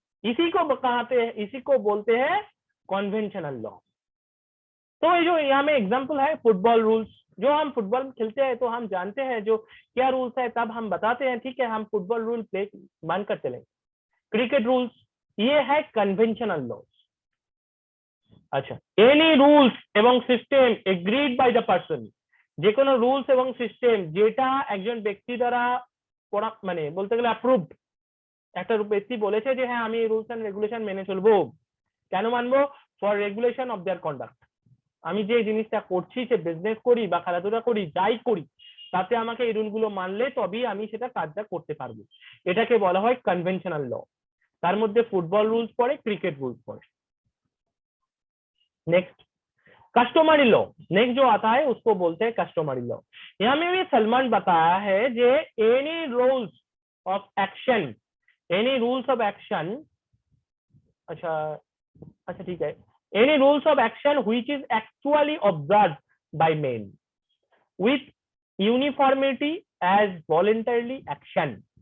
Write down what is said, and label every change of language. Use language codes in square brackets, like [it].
[hi] इसी को कहते हैं, इसी को बोलते हैं कन्वेंशनल लॉ। तो ये जो यहाँ में एग्जांपल है फुटबॉल रूल्स, जो हम फुटबॉल खेलते हैं तो हम जानते हैं जो क्या रूल्स है, तब हम बताते हैं ठीक है हम फुटबॉल रूल प्ले मानकर चलेंगे। क्रिकेट रूल्स, ये है कन्वेंशनल लॉ। [bn] अच्छा, [en] any rules एवं system agreed by the person, [bn] যে কোনো রুলস এবং সিস্টেম যেটা একজন ব্যক্তি দ্বারা মানে বলতে গেলে অ্যাপ্রুভড, একটা ব্যক্তি বলেছে যে হ্যাঁ আমি এই রুলস এন্ড রেগুলেশন মেনে চলবো। কেন মানবো? [en] For regulation of their conduct. [bn] আমি যে জিনিসটা করছি, সে বিজনেস করি বা খেলাধুলা করি, যাই করি, তাতে আমাকে এই রুলগুলো মানলে তবেই আমি সেটা কাজটা করতে পারবো। এটাকে বলা হয় কনভেনশনাল ল। তার মধ্যে ফুটবল রুলস পড়ে, ক্রিকেট রুলস পড়ে। [hi] Next customary law. नेक्स्ट जो आता है उसको बोलते हैं कस्टमरी लॉ। यहाँ में भी सलमान बताया है जे [en] any rules of action, any rules of action, [hi] अच्छा अच्छा ठीक है, [en] Any rules of action which is actually observed by men with uniformity as voluntarily action.